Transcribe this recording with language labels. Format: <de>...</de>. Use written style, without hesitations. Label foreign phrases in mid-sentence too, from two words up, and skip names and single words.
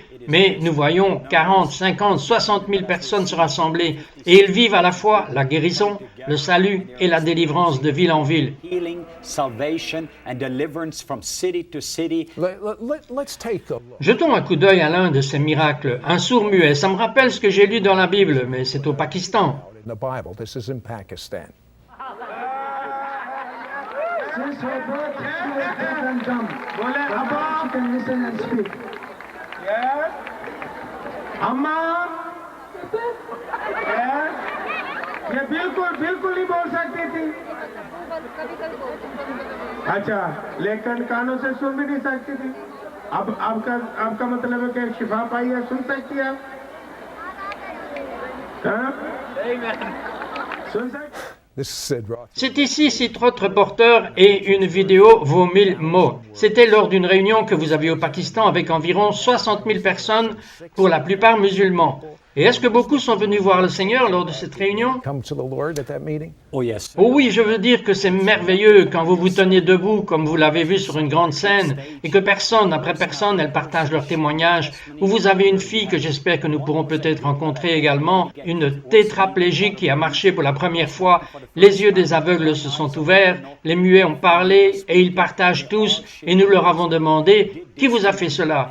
<fr>Mais nous voyons 40, 50, 60 000 personnes se rassembler et ils vivent à la fois la guérison, le salut et la délivrance de ville en ville. Jetons un coup d'œil à l'un de ces miracles, un sourd-muet. Ça me rappelle ce que j'ai lu dans la Bible, mais c'est au Pakistan.</fr> <hi>अम्मा ये बिल्कुल नहीं बोल सकती थी अच्छा लेकिन कानों से सुन भी नहीं सकती थी अब आपका मतलब है कि शिफा पाई है सुन सकती है सुन सकती</hi> <fr>C'est ici, cite votre reporter, et une vidéo vaut 1000 mots. C'était lors d'une réunion que vous aviez au Pakistan avec environ 60 000 personnes, pour la plupart musulmans. Et est-ce que beaucoup sont venus voir le Seigneur lors de cette réunion? Oh oui, je veux dire que c'est merveilleux quand vous vous tenez debout, comme vous l'avez vu sur une grande scène, et que personne après personne, elles partagent leur témoignage, ou vous avez une fille que j'espère que nous pourrons peut-être rencontrer également, une tétraplégique qui a marché pour la première fois, les yeux des aveugles se sont ouverts, les muets ont parlé, et ils partagent tous, et nous leur avons demandé, qui vous a fait cela?</fr>